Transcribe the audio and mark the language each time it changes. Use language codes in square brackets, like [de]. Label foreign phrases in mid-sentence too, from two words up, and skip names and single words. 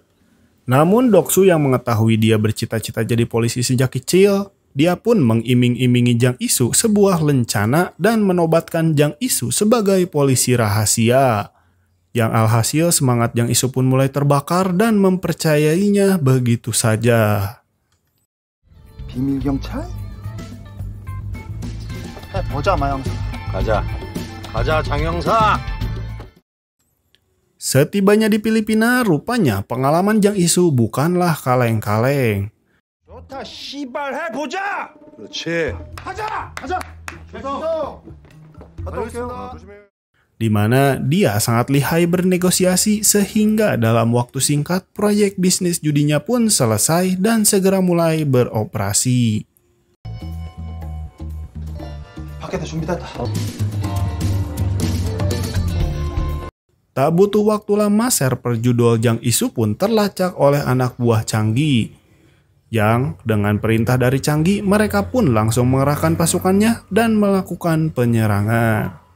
[id] Namun Doksu yang mengetahui dia bercita-cita jadi polisi sejak kecil, dia pun mengiming-imingi Jang Isu sebuah lencana dan menobatkan Jang Isu sebagai polisi rahasia. Yang alhasil semangat Jang Isu pun mulai terbakar dan mempercayainya begitu saja. [ko] 비밀 경찰? 보자 마영사. 가자 장영사. [id] Setibanya di Filipina, rupanya pengalaman Jang Isu bukanlah kaleng-kaleng. [ko] 좋다 씨발 해보자. 그렇지. 가자. 갔다 올게요. 조심해. [id] Di mana dia sangat lihai bernegosiasi sehingga dalam waktu singkat proyek bisnis judinya pun selesai dan segera mulai beroperasi. [ko] 밖에다 준비됐다. [id] Tak butuh waktu lama server judol Jang Isu pun terlacak oleh anak buah Changi. Yang dengan perintah dari Changi mereka pun langsung mengerahkan pasukannya dan melakukan penyerangan.